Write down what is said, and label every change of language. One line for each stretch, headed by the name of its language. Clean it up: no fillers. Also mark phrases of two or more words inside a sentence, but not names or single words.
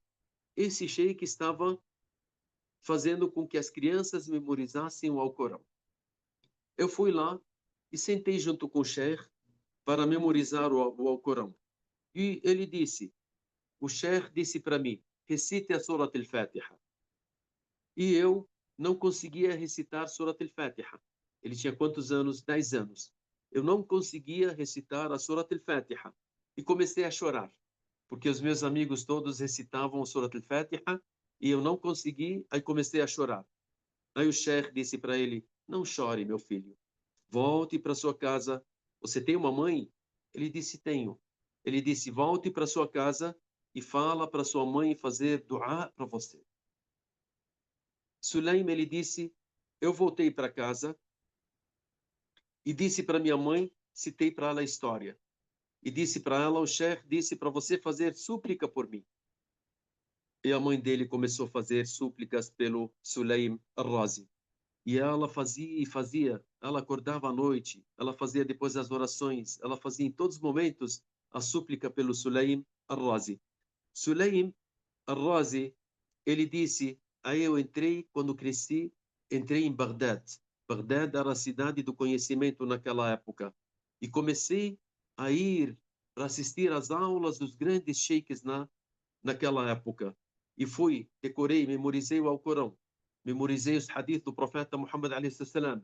Portuguese: Esse sheikh estava fazendo com que as crianças memorizassem o Alcorão. Eu fui lá e sentei junto com o sheikh para memorizar o Alcorão. E ele disse, o sheikh disse para mim, recite a Surat al-Fatiha. E eu não conseguia recitar Surat al-Fatiha. Ele tinha quantos anos? 10 anos. Eu não conseguia recitar a Surat al-Fatiha. E comecei a chorar, porque os meus amigos todos recitavam a Surat al-Fatiha e eu não consegui, aí comecei a chorar. Aí o sheikh disse para ele, não chore, meu filho. Volte para sua casa. Você tem uma mãe? Ele disse, tenho. Ele disse, volte para sua casa e fala para sua mãe fazer dua para você. Sulaim, ele disse, eu voltei para casa e disse para minha mãe, citei para ela a história. E disse para ela, o chefe disse para você fazer súplica por mim. E a mãe dele começou a fazer súplicas pelo Sulaim al-Razi. E ela fazia e fazia. Ela acordava à noite, ela fazia depois as orações, ela fazia em todos os momentos a súplica pelo Sulaim al-Razi. Sulaim al-Razi, ele disse, aí eu entrei, quando cresci, entrei em Bagdad. Bagdad era a cidade do conhecimento naquela época. E comecei a ir para assistir às aulas dos grandes sheiks naquela época. E fui, decorei, memorizei o Alcorão, memorizei os hadiths do profeta Muhammad a.s.